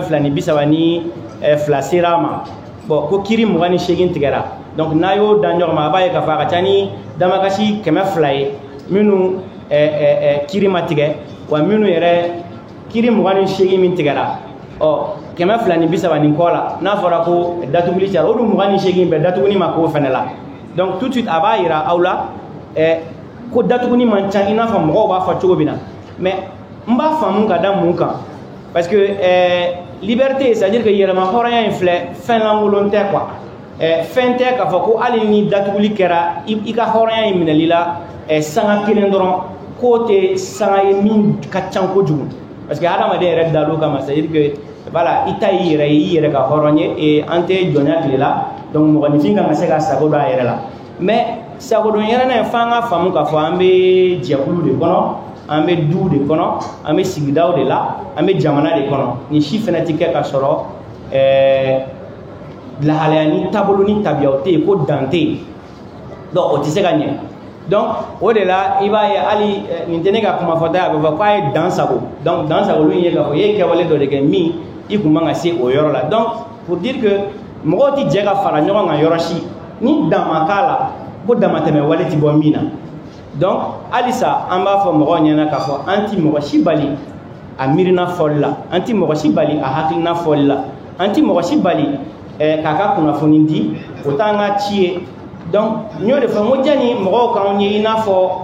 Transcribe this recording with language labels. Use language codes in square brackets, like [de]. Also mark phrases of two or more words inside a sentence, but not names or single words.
[bm] 232 sera a ma bon ko kiiri 28 tigɛra donc n'a y'o da ɲɔgɔn ma a b'a ye k'a fɔ a ka ca ni damakasi 200 ye minnu kiiri ma tigɛ wa minnu yɛrɛ kiiri 28 min tigɛra ɔ 230 kɔ la n'a fɔra ko datuguli cayara olu 28 bɛ datuguni ma k'o fɛnɛ la [fr] donc tout de suite [bm] a b'a yira aw la ko datuguni man ca i n'a fɔ mɔgɔw b'a fɔ cogo min na mais n b'a faamu ka da mun kan [fr] parce que liberté c'est à dire que [bm] yɛlɛma hɔrɔnya in filɛ fɛn lankolon tɛ quoi fɛn tɛ k'a fɔ ko hali ni datuguli kɛra i ka hɔrɔnya in minɛli la sanga kelen dɔrɔn k'o tɛ sanga ye min ka ca kojugu [fr] parce que [bm] hadamaden yɛrɛ dal'o kama [fr] c'est à dire que voilà [bm] i ta y'i yɛrɛ ye i yɛrɛ ka hɔrɔn ye an tɛ jɔnya tile la donc mɔgɔninfin kan ka se ka sago don a yɛrɛ la mais sagodon yɛrɛ f'an ka faamu k'a fɔ an bɛ jɛkulu de kɔnɔ an bɛ du de kɔnɔ an bɛ sigidaw de la an bɛ jamana de kɔnɔ nin si fɛnɛ tɛ kɛ ka sɔrɔ lahalaya ni taabolo ni tabiyaw tɛ yen ko dan tɛ yen donc o tɛ se ka ɲɛ donc o de la i b'a ye hali nin tɛ ne ka kuma fɔta ye a bɛ fɔ k'a ye dan sago donc dan sagolu ye k'a fɔ e ye kɛwale dɔ de kɛ min i kun man ka se o yɔrɔ la [fr] donc pour dire que [bm] mɔgɔw tɛ jɛ ka fara ɲɔgɔn kan yɔrɔ si ni dan ma k'a la ko damatɛmɛ wale tɛ bɔ min na donc halisa an b'a fɔ mɔgɔw ɲɛna k'a fɔ an ti mɔgɔ si bali a miirina fɔli la an ti mɔgɔ si bali a hakilina fɔli la an ti mɔgɔ si bali k'a ka kunnafoni di o t'an ka ci ye donc n y'o de fɔ n ko jani mɔgɔw k'anw ye i n'a fɔ